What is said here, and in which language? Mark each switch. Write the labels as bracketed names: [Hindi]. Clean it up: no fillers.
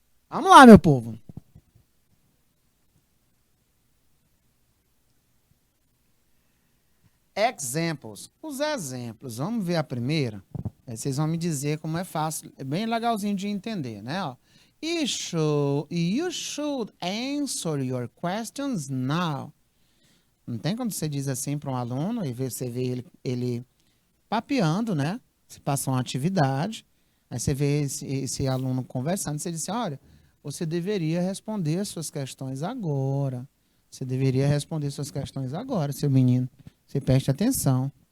[Portuguese] Vamos lá, meu povo. Examples. Os exemplos. Vamos ver a primeira. Aí vocês vão me dizer como é fácil. É bem legalzinho de entender, né? Ó. [English] You should answer your questions now. [Portuguese] Não tem quando você diz assim para um aluno e você vê ele papeando, né? Você passa uma atividade, aí você vê esse aluno conversando, você diz assim, olha, você deveria responder as suas questões agora. Você deveria responder suas questões agora, seu menino. Você preste atenção.